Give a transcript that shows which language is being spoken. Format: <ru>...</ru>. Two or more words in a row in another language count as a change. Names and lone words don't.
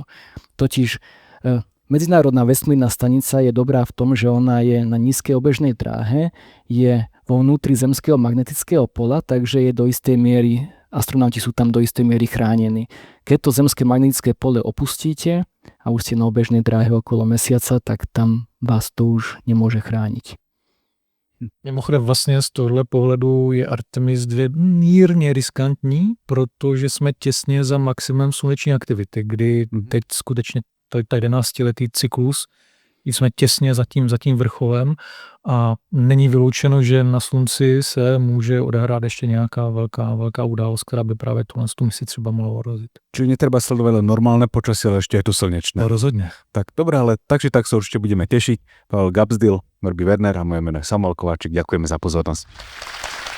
<sk>Totiž Medzinárodná vesmírna stanica je dobrá v tom, že ona je na nízkej obežnej dráhe, je vo vnútri zemského magnetického pola, takže je do istej miery, astronauti sú tam do istej miery chránení. Keď to zemské magnetické pole opustíte a už ste na obežnej dráhe okolo Mesiaca, tak tam vás to už nemôže chrániť.</sk> <cs>Mimochodem vlastně z tohle pohledu je Artemis 2 mírně riskantní, protože jsme těsně za maximem sluneční aktivity, kdy teď skutečně tady 11letý cyklus, jsme těsně za tím vrcholem a není vyloučeno, že na Slunci se může odehrát ještě nějaká velká událost, která by právě tu misi třeba mohla ohrozit.</cs> <sk>Čiže netreba sledovať len normálne počasie, ale ešte je tu slnečné. No, rozhodne. Tak dobré, ale takže tak sa určite budeme tešiť. Pavel Gabsdil, Norby Werner a moje meno je Samuel Kováčik. Ďakujeme za pozornosť.</sk>